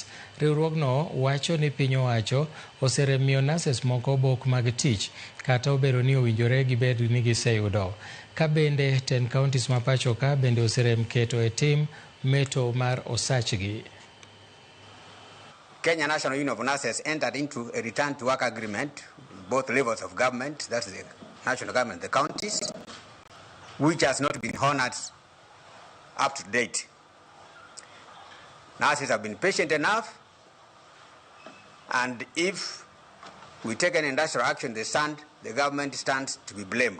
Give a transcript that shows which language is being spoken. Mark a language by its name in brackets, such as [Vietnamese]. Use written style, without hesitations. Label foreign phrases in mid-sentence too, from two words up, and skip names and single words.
[Luo (Kenya and Tanzania)] Riwruogno wacho ni piny owacho oserem miyo nurses moko obok mag tich, kata obedo ni owinjore gibed ni giseyudo. Ka bende 10 counties ma pacho ka bende oserem keto e tim meto mar osachgi. [English] Kenya National Union of Nurses entered into a return to work agreement with both levels of government, that's the national government, the counties, which has not been honored up to date. Nurses have been patient enough, and if we take an industrial action, the government stands to be blamed.